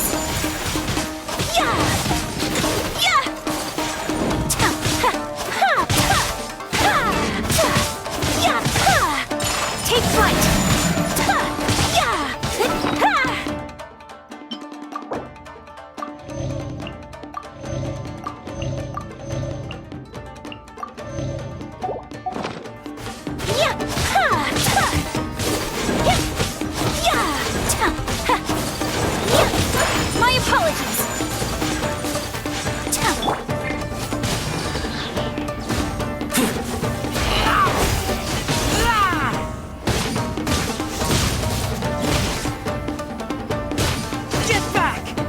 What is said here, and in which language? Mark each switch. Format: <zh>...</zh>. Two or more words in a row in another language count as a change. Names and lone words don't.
<en>Yeah! Yeah! Ta! Ha! Ha! Ha! Ha! Ta! Yeah! Ha! Take flight! Ta! Yeah! Ha! Yeah! Ha! Ta! Yeah! Yeah! Ta! Ha! Yeah! My apologies! Ta! Get back!</en>